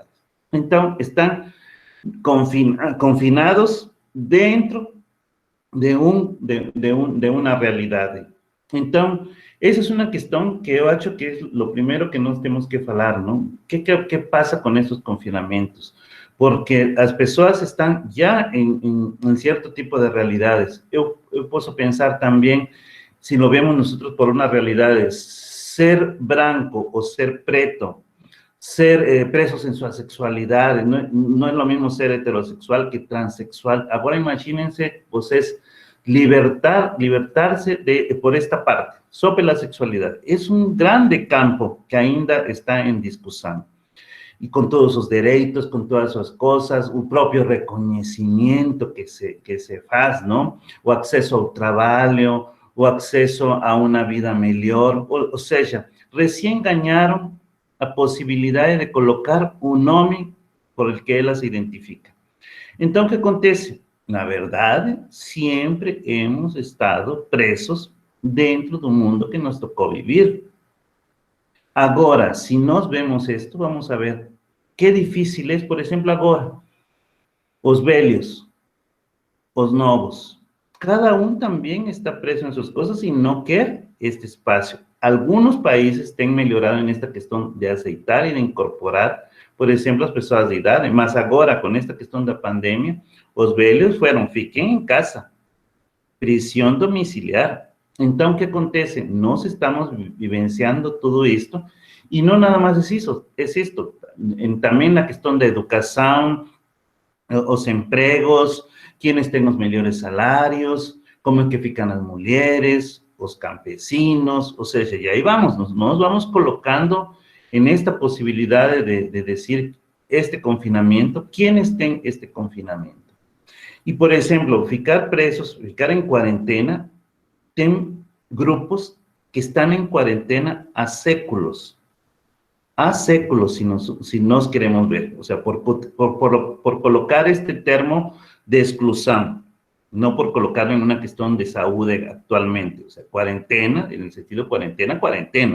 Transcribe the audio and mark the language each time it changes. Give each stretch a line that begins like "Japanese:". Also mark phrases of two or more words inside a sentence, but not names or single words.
Portuguese: Então, estão confinados dentro de uma realidade. Então, essa é uma questão que eu acho que é o primeiro que nós temos que falar, não? Que passa com esses confinamentos? Porque as pessoas estão já em certo tipo de realidades. Eu posso pensar também,
Spanish: se lo vemos nosotros
Portuguese: por uma realidade, ser branco ou ser preto,
Spanish: ser presos en su sexualidad, no es lo mismo ser heterosexual que transexual. Ahora imagínense, pues libertarse por esta parte, sobre la sexualidad. Es un grande campo que
Portuguese: ainda está
Spanish: en discusión. Y con todos sus derechos, con todas sus cosas, un propio reconocimiento que se hace, ¿no? O acceso al trabajo, o acceso a una vida mejor, o sea, recién ganaron
Portuguese: a possibilidade de colocar o nome
Spanish: por el que ela se identifica.
Portuguese: Então, o que acontece? Na verdade, sempre
Spanish: hemos estado
Portuguese: presos dentro do mundo que nos tocou viver. Agora, se nós vemos isto, vamos a ver que difícil é, por exemplo, agora, os velhos, os novos. Cada um também está preso em suas coisas e não quer este espaço.
Spanish: Algunos países han mejorado en esta cuestión de aceitar y de incorporar, por ejemplo, las personas de edad, mas ahora con esta cuestión de la pandemia, los velhos fueron, fiquen en casa, prisión domiciliar. Entonces, ¿qué acontece? Nos estamos vivenciando todo esto, y no nada más es esto, también la cuestión de educación, los empleos, quienes tienen los mejores salarios, cómo es que fican las mujeres, los campesinos, o sea, y ahí vamos, nos vamos colocando en esta posibilidad de decir este confinamiento, ¿quiénes tienen este confinamiento? Y, por ejemplo,
Portuguese: ficar presos,
Spanish: ficar en cuarentena, tienen grupos que están en cuarentena a séculos, si nos queremos ver, o sea, por colocar este termo de exclusión, no por colocarlo en una cuestión de salud actualmente, o sea, cuarentena, en el sentido cuarentena.